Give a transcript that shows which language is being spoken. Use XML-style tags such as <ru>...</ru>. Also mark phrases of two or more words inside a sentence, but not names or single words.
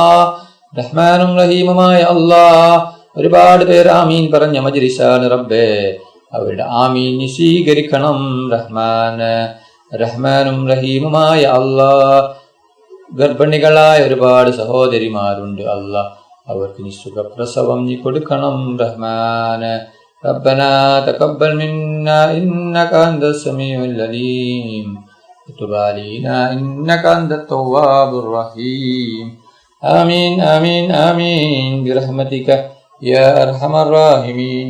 <ml>റഹ്മാനും റഹീമുമായ അല്ലാ, ഒരുപാട് പേർ ആമീൻ പറഞ്ഞ മജ്ലിസാണ് റബ്ബേ. അവരുടെ ആമീൻ നീ സ്വീകരിക്കണം റഹ്മാന്. റഹ്മാനും റഹീമുമായ അല്ലാ, ഗർഭിണികളായ ഒരുപാട് സഹോദരിമാരുണ്ട് അല്ലാ. അവർക്ക് നീ സുഖപ്രസവം നീ കൊടുക്കണം റഹ്മാന്.</ml> <ar>ربنا تقبل منا إنك أنت السميع العليم وتب علينا إنك أنت التواب الرحيم. آمين آمين آمين برحمتك يا أرحم الراحمين.</ar>